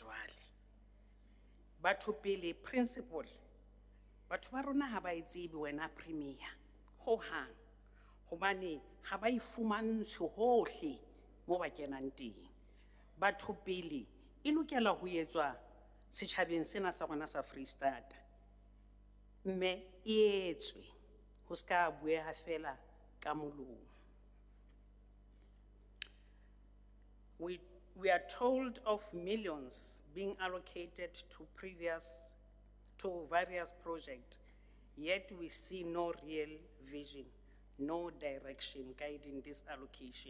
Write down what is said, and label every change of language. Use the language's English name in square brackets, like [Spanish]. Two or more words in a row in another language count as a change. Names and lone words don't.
[Southern Sotho] jwale batho pele principal batho ba rona ha ba itsebe wena premier ho hang hobane ha ba ifumantshe hohle mo ba kenang teng batho pele e lokela ho etswa setjhabeng sena sa rona sa Freestata mme e etswe ho ska bueha fela ka molomo. [English] We are told of millions being allocated to various projects, yet we see no real vision, no direction guiding this allocation.